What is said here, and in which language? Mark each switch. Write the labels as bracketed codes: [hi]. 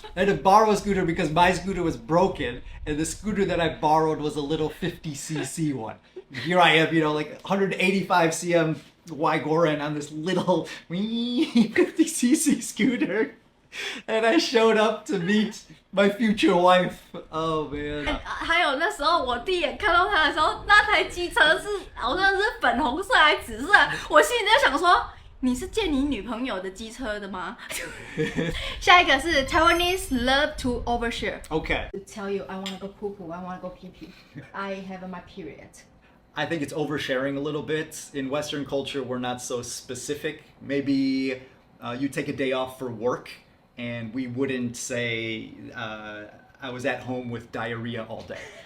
[en] I had to borrow a scooter because my scooter was broken, and the scooter that I borrowed was a little 50cc one. Here I am, like 185 cm Wygoran on this little 50cc scooter. And I showed up to meet my future wife. Oh man. [zh] 还有那时候我第一眼看到他的时候，那台机车是好像是粉红色还是紫色，我心里在想说，你是借你女朋友的机车的吗？下一个是 [en] Taiwanese love to overshare. Okay. To tell you I want to go poo poo, I want to go pee pee. I have my period. I think it's oversharing a little bit. In Western culture, we're not so specific. Maybe you take a day off for work, and we wouldn't say, I was at home with diarrhea all day.